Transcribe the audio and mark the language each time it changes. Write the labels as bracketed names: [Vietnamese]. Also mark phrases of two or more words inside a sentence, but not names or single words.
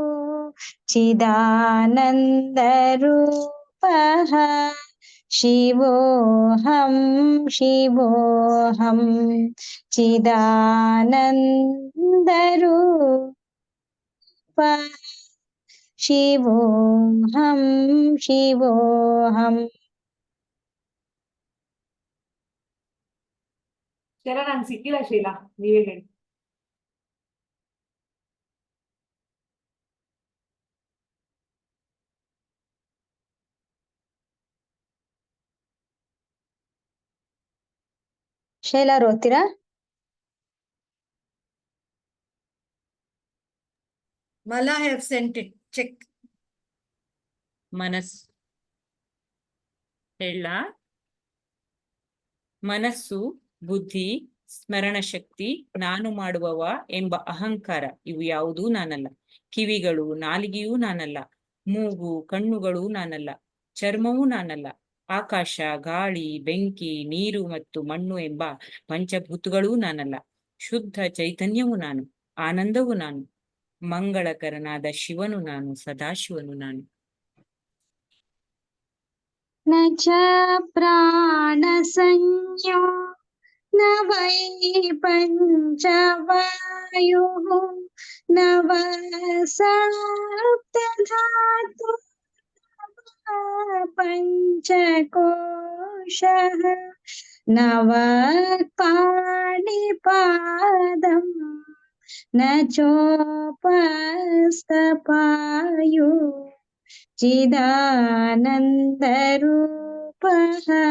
[Sanskrit] चिदानन्दरूपः शिवोऽहं शिवोऽहं चिदानन्दरूपः शिवोऽहं शिवोऽहं. [Kannada] ಶೈಲಾ ನಂಗೆ ಸಿಕ್ಕಿಲ್ಲ. ಶೈಲಾ ನೀವೇ ಹೇಳಿ. ಶೈಲಾ ಓದ್ತೀರಾ? [English] Mala have sent it. Check. [Kannada] ಮನಸ್ಸು, ಬುದ್ಧಿ, ಸ್ಮರಣ ಶಕ್ತಿ, ನಾನು ಮಾಡುವವ ಎಂಬ ಅಹಂಕಾರ ಇವು ಯಾವುದೂ ನಾನಲ್ಲ. ಕಿವಿಗಳು, ನಾಲಿಗೆಯೂ ನಾನಲ್ಲ. ಮೂಗು, ಕಣ್ಣುಗಳು ನಾನಲ್ಲ. ಚರ್ಮವೂ ನಾನಲ್ಲ. ಆಕಾಶ, ಗಾಳಿ, ಬೆಂಕಿ, ನೀರು ಮತ್ತು ಮಣ್ಣು ಎಂಬ ಪಂಚಭೂತಗಳೂ ನಾನಲ್ಲ. ಶುದ್ಧ ಚೈತನ್ಯವು ನಾನು, ಆನಂದವು ನಾನು, ಮಂಗಳಕರನಾದ ಶಿವನು ನಾನು, ಸದಾಶಿವನು ನಾನು. [Sanskrit] न च प्राणसंज्ञो न वै पञ्चवायुः न वा सप्तधातु पञ्चकोशः न वा पाणिपादं न चोपस्थपायु चिदानन्दरूपः